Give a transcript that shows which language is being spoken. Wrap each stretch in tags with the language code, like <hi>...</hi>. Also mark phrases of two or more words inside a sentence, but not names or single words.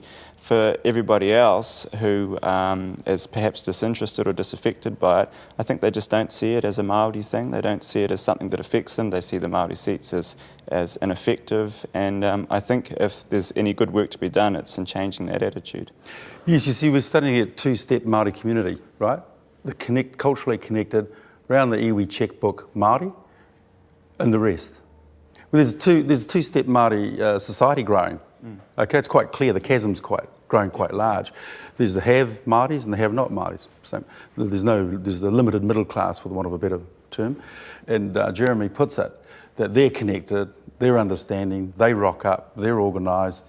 <en>For everybody else who is perhaps disinterested or disaffected by it, I think they just don't see it as a Māori thing. They don't see it as something that affects them. They see the Māori seats as ineffective. And I think if there's any good work to be done, it's in changing that attitude. Yes, you see, we're starting to get two-step Māori community, right? The culturally connected, around the iwi checkbook Māori, and the rest. Well, there's a two-step Māori society growing. Okay, it's quite clear, the chasm's growing quite large. There's the have Māoris and the have not Māoris. So there's a limited middle class, for the want of a better term. And Jeremy puts it, that they're connected, they're understanding, they rock up, they're organised.</en>